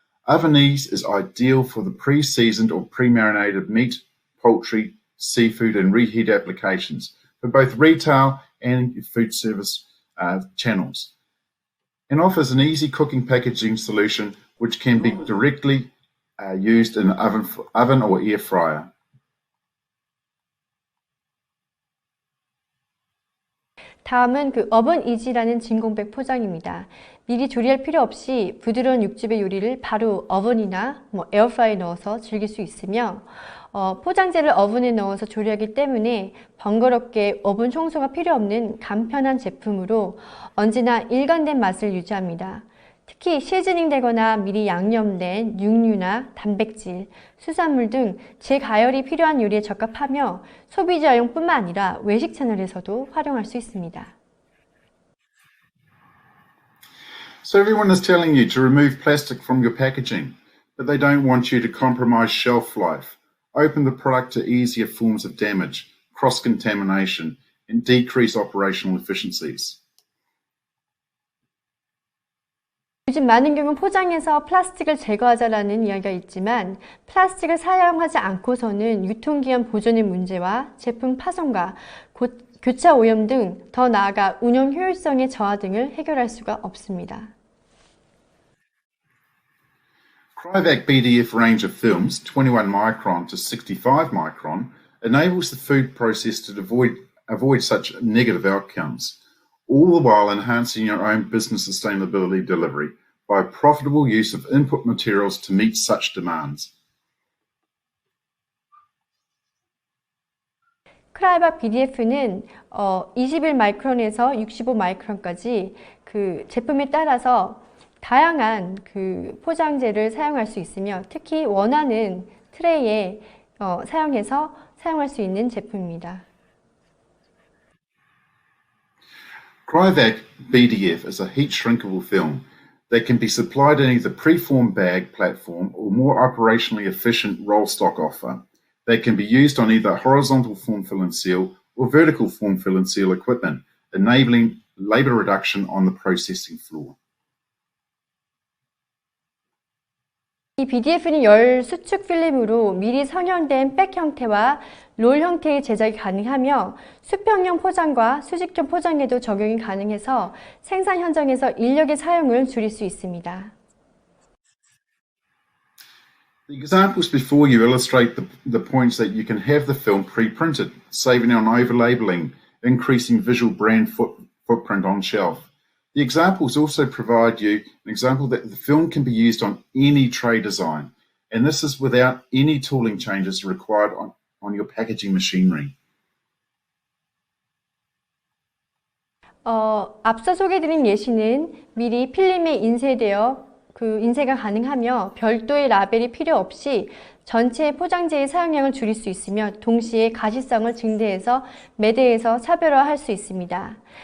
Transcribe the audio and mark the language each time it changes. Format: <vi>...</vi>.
<en>Oven ease is ideal for the pre-seasoned or pre-marinated meat, poultry, seafood, and reheat applications for both retail and food service channels, and offers an easy cooking packaging solution which can be directly used in an oven or air fryer.</en> <ko>다음은 어븐 이지라는 진공백 포장입니다. 미리 조리할 필요 없이 부드러운 육즙의 요리를 바로 어븐이나 에어프라이어에 넣어서 즐길 수 있으며 포장재를 어븐에 넣어서 조리하기 때문에 번거롭게 오븐 청소가 필요 없는 간편한 제품으로 언제나 일관된 맛을 유지합니다. 특히 시즈닝되거나 미리 양념된 육류나 단백질, 수산물 등 재가열이 필요한 요리에 적합하며 소비자용뿐만 아니라 외식 채널에서도 활용할 수 있습니다.</ko> <en>So everyone is telling you to remove plastic from your packaging, but they don't want you to compromise shelf life, open the product to easier forms of damage, cross-contamination, and decrease operational efficiencies.</en> <ko>요즘 많은 경우 포장에서 플라스틱을 제거하자라는 이야기가 있지만 플라스틱을 사용하지 않고서는 유통기한 보존의 문제와 제품 파손과 교차 오염 등 더 나아가 운영 효율성의 저하 등을 해결할 수가 없습니다.</ko> <en>Cryovac BDF range of films, 21 micron to 65 micron, enables the food process to avoid such negative outcomes, all the while enhancing your own business sustainability delivery by profitable use of input materials to meet such demands.</en> <ko>크라이박 BDF는 21 마이크론에서 65 마이크론까지 그 제품에 따라서 다양한 그 포장재를 사용할 수 있으며 특히 원하는 트레이에 사용해서 사용할 수 있는 제품입니다.</ko> <en>Cryovac BDF is a heat shrinkable film that can be supplied in either preformed bag platform or more operationally efficient roll stock offer that can be used on either horizontal form fill and seal or vertical form fill and seal equipment, enabling labor reduction on the processing floor.</en> <ko>이 BDF는 열 수축 필름으로 미리 선형된 백 형태와 롤 형태의 제작이 가능하며 수평형 포장과 수직형 포장에도 적용이 가능해서 생산 현장에서 인력의 사용을 줄일 수 있습니다.</ko> <en>The examples before you illustrate the points that you can have the film pre-printed, saving on over-labeling, increasing visual brand footprint on shelf. The examples also provide you an example that the film can be used on any tray design, and this is without any tooling changes required on your packaging machinery.</en> <ko>앞서 소개드린 예시는 미리 필름에 인쇄가 가능하며 별도의 라벨이 필요 없이 전체 포장재의 사용량을 줄일 수 있으며 동시에 가시성을 증대해서 매대에서 차별화할 수 있습니다.</ko>